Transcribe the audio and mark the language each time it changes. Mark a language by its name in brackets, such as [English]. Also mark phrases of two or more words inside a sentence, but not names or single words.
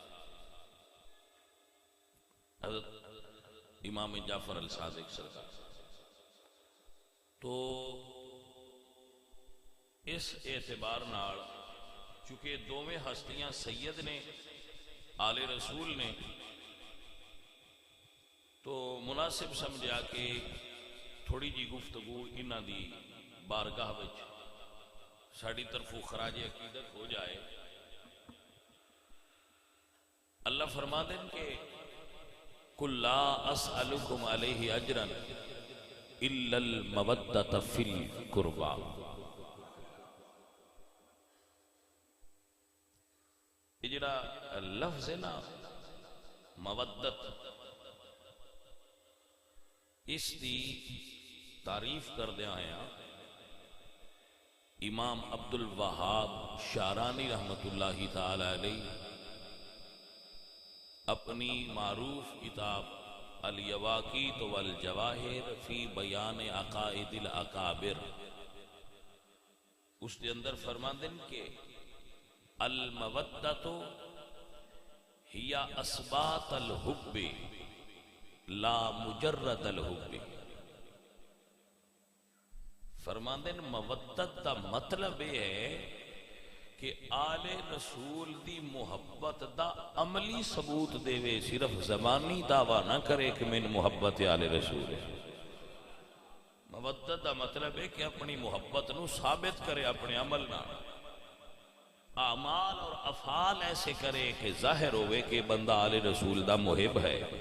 [Punjabi] حضرت امام جعفر الصادق سرکار تو اس اعتبار نال چونکہ دوویں ہستیاں سید نے آل رسول نے تو مناسب سمجھا کہ تھوڑی جی گفتگو انہاں دی بارگاہ وچ ساڈی طرفوں خراج عقیدت ہو جائے. [Urdu] اللہ فرما دیں کہ [Arabic] قُلْ لَا أَسْأَلُكُمْ عَلَيْهِ أَجْرًا إِلَّا الْمَوَدَّةَ فِي الْقُرْبَى. [Punjabi] یہ جڑا لفظ ہے نا مودت، اس دی تعریف کردیا آیا امام عبد الوہاب شارانی رحمت اللہ تعالی علیہ [Urdu] اپنی معروف کتاب الیواقیت والجواہر فی بیان عقائد الاکابر اس کے اندر فرماندے کہ [Arabic] المودۃ ہی اسبات الحب لا مجرد الحب. [Punjabi] فرماندے مودت دا مطلب یہ ہے کہ آل رسول دی محبت دا عملی ثبوت دے وے، صرف زبانی دعویٰ نہ کرے کہ من محبت آل رسول ہے. مودت دا مطلب ہے کہ اپنی محبت نو ثابت کرے اپنے عمل نہ، اعمال اور افعال ایسے کرے کہ ظاہر ہوئے کہ بندہ آل رسول دا محب ہے.